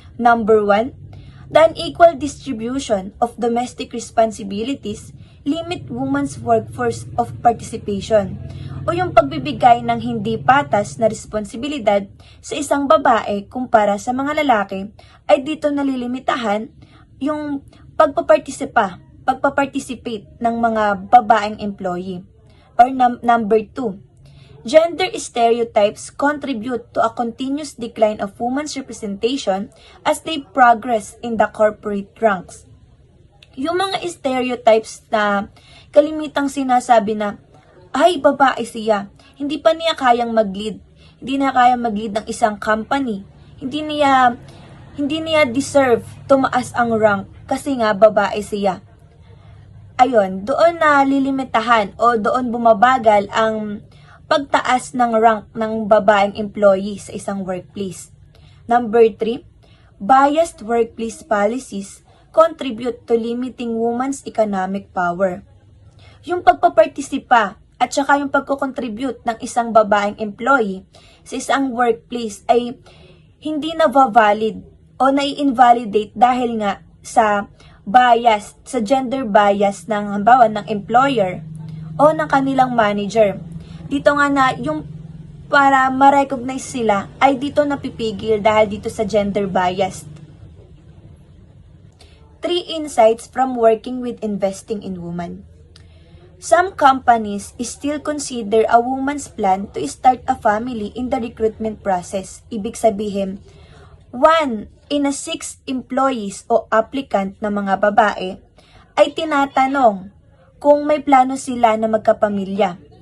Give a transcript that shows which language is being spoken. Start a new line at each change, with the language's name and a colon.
English: Number 1, the unequal distribution of domestic responsibilities limit women's workforce of participation,
Filipino: o yung pagbibigay ng hindi patas na responsibilidad sa isang babae kumpara sa mga lalaki ay dito nalilimitahan yung pagpaparticipate ng mga babaeng employee.
English: Or number 2, gender stereotypes contribute to a continuous decline of women's representation as they progress in the corporate ranks.
Filipino: Yung mga stereotypes na kalimitang sinasabi na, ay, babae siya, hindi pa niya kayang mag-lead, hindi niya kayang mag-lead ng isang company, hindi niya deserve tumaas ang rank kasi nga babae siya. Ayun, doon na lilimitahan o doon bumabagal ang pagtaas ng rank ng babaeng employee sa isang workplace.
English: Number 3, biased workplace policies contribute to limiting women's economic power.
Filipino: Yung pagpapartisipa at saka yung pagko-contribute ng isang babaeng employee sa isang workplace ay hindi na valid o nai-invalidate dahil nga sa bias, sa gender bias ng halimbawa ng employer o ng kanilang manager. Dito nga na yung para ma-recognize sila ay dito napipigil dahil dito sa gender bias.
English: 3 insights from working with investing in women. Some companies still consider a woman's plan to start a family in the recruitment process.
Filipino: Ibig sabihin, 1 in a 6 employees o applicant na mga babae ay tinatanong kung may plano sila na magkapamilya.